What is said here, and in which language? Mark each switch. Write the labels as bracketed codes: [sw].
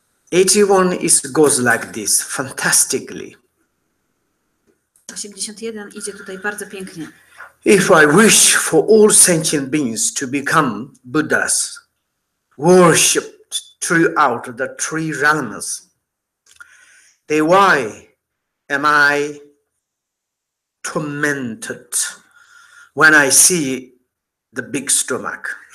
[en] 81 goes like this, fantastically. [pl] 81 idzie tutaj bardzo pięknie. [en] If I wish for all sentient beings to become Buddhas, worshipped throughout the three realms, then why am I tormented when I see the big stomach?